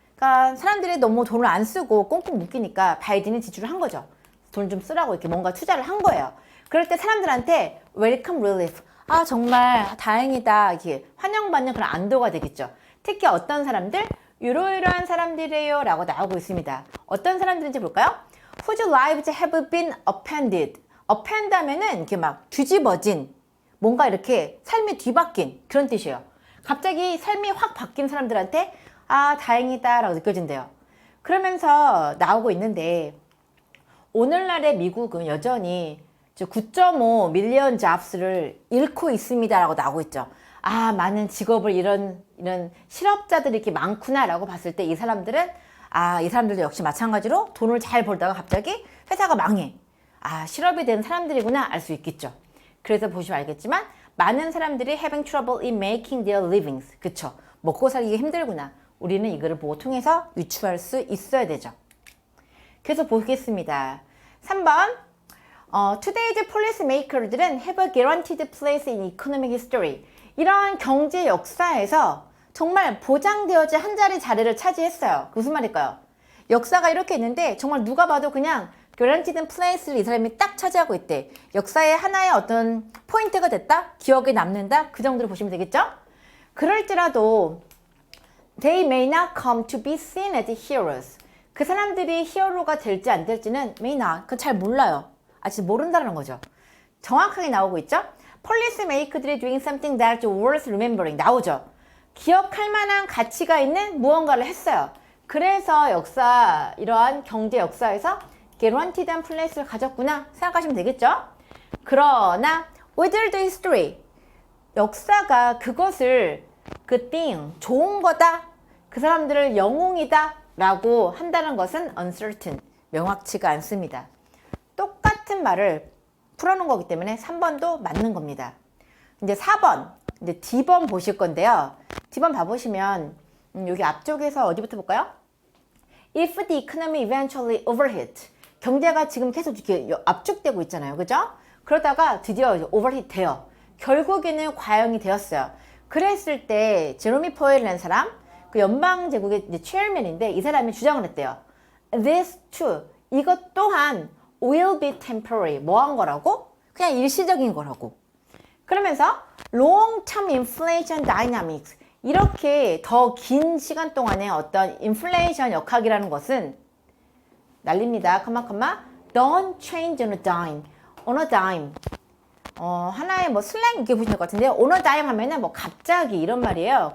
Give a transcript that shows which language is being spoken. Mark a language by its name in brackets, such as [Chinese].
[Korean] 그러니까 사람들이 너무 돈을 안 쓰고 꽁꽁 묶이니까 바이든이 지출을 한 거죠. 돈 좀 쓰라고 이렇게 뭔가 투자를 한 거예요. 그럴 때 사람들한테 [English] welcome relief. [Korean] 정말 다행이다. 이렇게 환영받는 그런 안도가 되겠죠. 특히 어떤 사람들? 이러이러한 사람들이에요. 라고 나오고 있습니다. 어떤 사람들인지 볼까요? [English] Whose lives have been upended. [Korean] upend 하면은 이렇게 막 뒤집어진, 뭔가 이렇게 삶이 뒤바뀐 그런 뜻이에요. 갑자기 삶이 확 바뀐 사람들한테 다행이다 라고 느껴진대요. 그러면서 나오고 있는데 오늘날의 미국은 여전히 9.5 밀리언 잡스를 잃고 있습니다 라고 나오고 있죠. 많은 직업을 이런 실업자들이 이렇게 많구나 라고 봤을 때 이 사람들은 이 사람들도 역시 마찬가지로 돈을 잘 벌다가 갑자기 회사가 망해. 실업이 된 사람들이구나 알 수 있겠죠. 그래서 보시면 알겠지만 많은 사람들이 [English] having trouble in making their livings. [Korean] 그쵸? 먹고 살기가 힘들구나. 우리는 이거를 보고 통해서 유추할 수 있어야 되죠. 그래서 보겠습니다. [English] 3번 Today's policymakers들은 have a guaranteed place in economic history. [Korean] 이러한 경제 역사에서 정말 보장되어진 한 자리를 차지했어요. 무슨 말일까요? 역사가 이렇게 있는데 정말 누가 봐도 그냥 [English] guaranteed place [Korean] 를 이 사람이 딱 차지하고 있대. 역사의 하나의 어떤 포인트가 됐다? 기억에 남는다? 그 정도로 보시면 되겠죠? [English] 그럴지라도 they may not come to be seen as heroes. [Korean] 그 사람들이 히어로가 될지 안 될지는 [English] may not. [Korean] 그건 잘 몰라요. 아직 모른다는 거죠. 정확하게 나오고 있죠? [English] policymaker들이 doing something that's worth remembering. [Korean] 나오죠. 기억할 만한 가치가 있는 무언가를 했어요. 그래서 이러한 경제 역사에서 guaranteed한 플레이스를 가졌구나 생각하시면 되겠죠? 그러나 [English] without the history, [Korean] 역사가 그것을 [English] good thing, [Korean] 좋은 거다. 그 사람들을 영웅이다 라고 한다는 것은 [English] uncertain, [Korean] 명확치가 않습니다. 똑같은 말을 풀어놓은 거기 때문에 3번도 맞는 겁니다. 이제 4번, 이제 D번 보실 건데요. D번 봐보시면 여기 앞쪽에서 어디부터 볼까요? [English] If the economy eventually overheat, [Korean] 경제가 지금 계속 이렇게 압축되고 있잖아요. 그죠? 그러다가 드디어 overheat 돼요. 결국에는 과형이 되었어요. 그랬을 때 제로미 포웰이라는 사람, 그 연방제국의 이제 체어맨인데 이 사람이 주장을 했대요. [English] This too, [Korean] 이것 또한 [English] will be temporary, [Korean] 뭐한 거라고? 그냥 일시적인 거라고. 그러면서 [English] long-term inflation dynamics, [Korean] 이렇게 더 긴 시간 동안의 어떤 인플레이션 역학이라는 것은 난립니다. [English] Don't change on a dime. On a dime. [Korean] 하나의 뭐 슬랭 이렇게 보시면 될 것 같은데요. [English] On a dime [Korean] 하면은 뭐 갑자기 이런 말이에요.